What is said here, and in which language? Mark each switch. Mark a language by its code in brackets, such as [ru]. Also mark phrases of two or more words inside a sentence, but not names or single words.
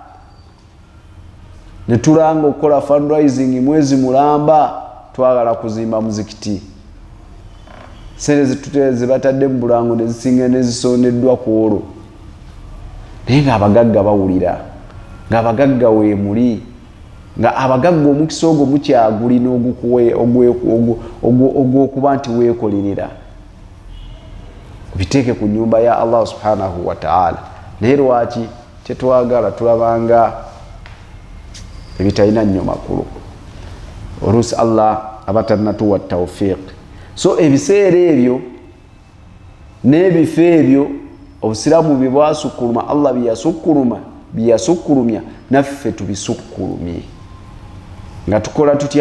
[lg] ne tulanga okukola fundraising mwezi mulamba twagala kuzimba muzikiti, sente zituteze batadde mu bulango ne zisinga ne zisondeddwa ku olwo, naye ng'abagagga bawulira, ng'abagagga weemuli, nga abagagga omukisa ogwo mukyagulina ogw'okuba nti weekolerera, biteeke ku nnyumba ya Allah [ar] سبحانه وتعالى. [lg] Naye lwaki tetwagala tulabanga ebitalina nnyo makulu? Oluusi Allah aba tannatuwa tawfiq. So ebiseera ebyo n'ebifo ebyo obusiraamu bye bwasukkuluma, Allah biyasukkulumya naffe tubisukkulumye, nga tukola tutya?